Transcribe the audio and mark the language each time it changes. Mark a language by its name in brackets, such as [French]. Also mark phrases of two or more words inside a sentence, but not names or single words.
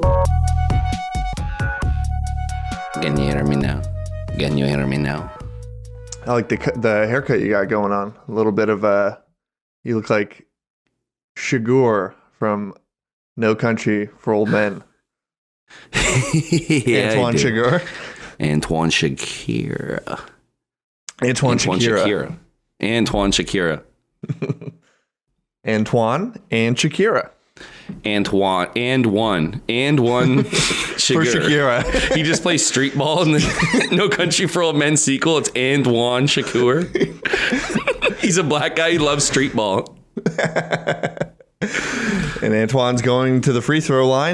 [English] Can you hear me now? Can you hear me now? I like the haircut you got going on. A little bit of you look like Shagur from Country for Old Men. Yeah, Antoine Shagur. Antoine Shakira. Antoine Shakira. Antoine Shakira. Antoine and Shakira. Antoine and one Shakira. For Shakira. He just plays street ball in the No Country for Old Men sequel. It's Antoine Shakur. He's a black guy. He loves street ball. And Antoine's going to the free throw line.